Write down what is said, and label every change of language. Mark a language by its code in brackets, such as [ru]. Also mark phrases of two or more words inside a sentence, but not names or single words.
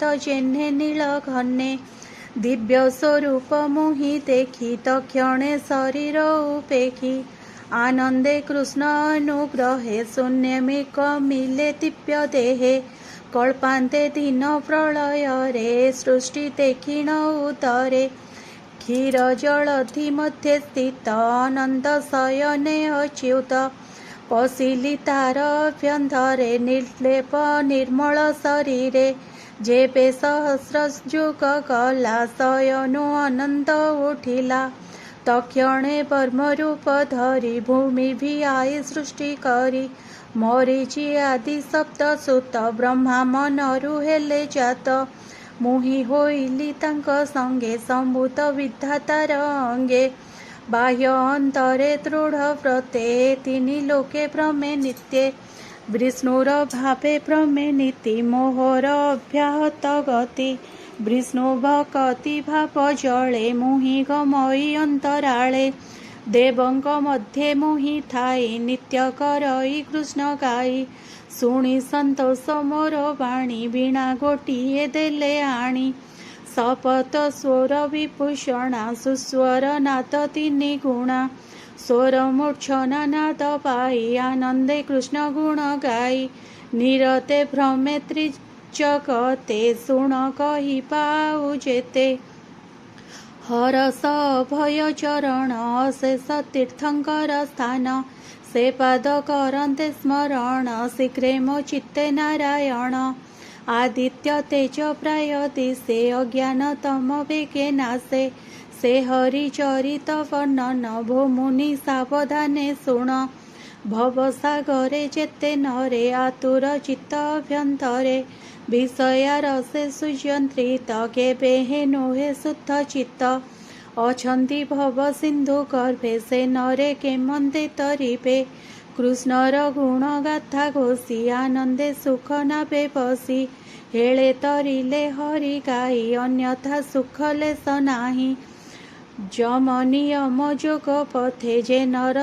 [or] ଜେନ୍ହେ ନୀଳ ଘନେ ଦିବ୍ୟ ସ୍ୱରୂପ ମୁହି ଦେଖି ତକ୍ଷଣେ ଶରୀର ଉପେଖି ଆନନ୍ଦେ କୃଷ୍ଣ ଅନୁଗ୍ରହେ ଶୂନ୍ୟମିକ ମିଳେ ଦିବ୍ୟ ଦେହେ କଳ୍ପାନ୍ତେ ଦୀନ ପ୍ରଳୟ ରେ ସୃଷ୍ଟି ଦେଖିଣ ଉଦରେ କ୍ଷୀର ଜଳଧି ମଧ୍ୟେ ସ୍ଥିତ ଅନନ୍ତ ଶୟନେ ଅଚ୍ୟୁତ ପଶିଲି ତାର ଅଭ୍ୟନ୍ତରେ ନିର୍ଲେପ ନିର୍ମଳ ଶରୀରେ ଯେବେ ସହସ୍ର ଯୁଗ ଗଲା ଶୟନୁ ଅନନ୍ତ ଉଠିଲା ତକ୍ଷଣେ ବ୍ରହ୍ମରୂପ ଧରି ଭୂମି ଭି ଆଇ ସୃଷ୍ଟି କରି ମରୀଚି ଆଦି ସପ୍ତ ସୁତ ବ୍ରହ୍ମା ମନରୁ ହେଲେ ଜାତ ମୁହି ହୋଇଲି ତାଙ୍କ ସଙ୍ଗେ ସମ୍ଭୂତ ବିଧାତାର ଅଙ୍ଗେ ବାହ୍ୟ ଅନ୍ତରେ ଦୃଢ଼ ବ୍ରତେ ତିନି ଲୋକେ ଭ୍ରମେ ନିତ୍ୟେ ବିଷ୍ଣୁର ଭାବେ ଭ୍ରମେ ନୀତି ମୋହର ଅଭ୍ୟାହତ ଗତି ବିଷ୍ଣୁ ଭକ୍ତି ଭାବ ଜଳେ ମୁହି ଗମଇ ଅନ୍ତରାଳେ ଦେବଙ୍କ ମଧ୍ୟେ ମୁହି ଥାଇ ନିତ୍ୟ କରଇ କୃଷ୍ଣ ଗାଇ ଶୁଣି ସନ୍ତୋଷ ମୋର ବାଣୀ ବୀଣା ଗୋଟିଏ ଦେଲେ ଆଣି ସପତ ସ୍ୱର ବିଭୂଷଣା ସୁସ୍ୱର ନାଥ ତିନି ଗୁଣା ସ୍ୱର ମୂର୍ଛନା ନାଦ ପାଇ ଆନନ୍ଦେ କୃଷ୍ଣ ଗୁଣ ଗାଇ ନିରତେ ଭ୍ରମେ ତ୍ରିଜଗତେ ଶୁଣ କହି ପାଉ ଯେତେ ହରସ ଭୟ ଚରଣ ଅଶେଷ ତୀର୍ଥଙ୍କର ସ୍ଥାନ ସେ ପାଦ କରନ୍ତେ ସ୍ମରଣ ଶୀଘ୍ରେ ମୋ ଚିତ୍ତେ ନାରାୟଣ ଆଦିତ୍ୟ ତେଜ ପ୍ରାୟ ଦିଶେ ଅଜ୍ଞାନ ତମ ବେଗେ ନାଶେ ସେ ହରି ଚରିତ ବର୍ଣ୍ଣନ ଭୋ ମୁନି ସାବଧାନେ ଶୁଣ ଭବସାଗରେ ଯେତେ ନରେ ଆତୁର ଚିତ୍ତ ଅଭ୍ୟନ୍ତରେ ବିଷୟା ରସେ ସୁଯନ୍ତ୍ରିତ କେବେ ହେ ନୋହେ ଶୁଦ୍ଧ ଚିତ୍ତ ଅଛନ୍ତି ଭବ ସିନ୍ଧୁ ଗର୍ଭେ ସେ ନରେ କେମନ୍ତେ ତରିବେ କୃଷ୍ଣର ଗୁଣ ଗାଥା ଘୋଷି ଆନନ୍ଦେ ସୁଖ ନାବେ ବସି ହେଲେ ତରିଲେ ହରି ଗାଇ ଅନ୍ୟଥା ସୁଖ ଲେଶ ନାହିଁ ଯମ ନିୟମ ଯୋଗ ପଥେ ଯେ ନର